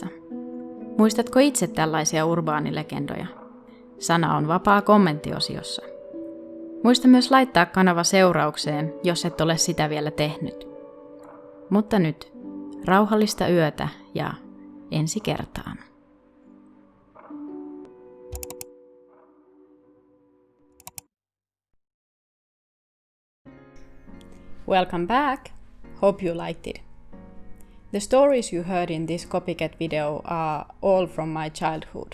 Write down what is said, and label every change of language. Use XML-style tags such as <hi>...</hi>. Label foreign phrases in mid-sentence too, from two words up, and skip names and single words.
<fi>Muistatko itse tällaisia urbaanilegendoja? Sana on vapaa kommenttiosiossa. Muista myös laittaa kanava seuraukseen, jos et ole sitä vielä tehnyt. Mutta nyt, rauhallista yötä ja ensi kertaan.</fi> <en>Welcome back! Hope you liked it. The stories you heard in this copycat video are all from my childhood.</en>